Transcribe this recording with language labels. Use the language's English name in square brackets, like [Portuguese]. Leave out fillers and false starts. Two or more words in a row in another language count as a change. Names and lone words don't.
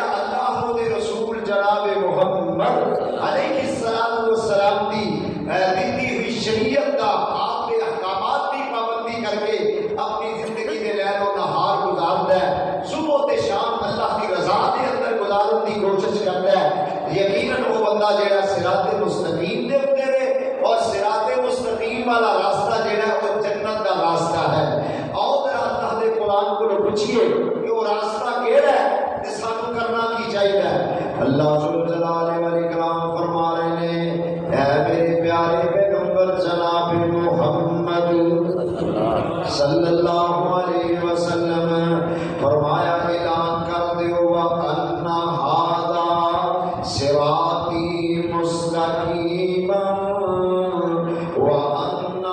[Urdu] اللہ دے رسول جناب محمد علیہ السلام [Punjabi] دی دیتی ہوئی [Urdu] شریعت کا آپ کے احکامات کی پابندی کر کے اپنی زندگی کے لیل و نہار گزارتا ہے، [Punjabi] صبح تے شام [Urdu] اللہ کی رضا دے اندر گزارنے کی کوشش کرتا ہے، یقیناً وہ بندہ جڑا صراط مستقیم دے اوپر ہے اور صراط مستقیم والا راستہ جڑا وہ جنت کا راستہ ہے۔ اور اللہ دے قرآن کو پوچھئے کہ وہ راستہ [Punjabi] کیڑا ہے تے سانو کرنا کی چاہیے؟ [Urdu] اللہ ذو جلال والاکرام فرما رہے ہیں، اے میرے پیارے پیغمبر جناب محمد صلی اللہ علیہ وسلم فرمایا [Punjabi] اعلان کر دیو [Arabic] وَأَنَّ هَذَا صِرَاطِي مُسْتَقِيمًا وَأَنَّ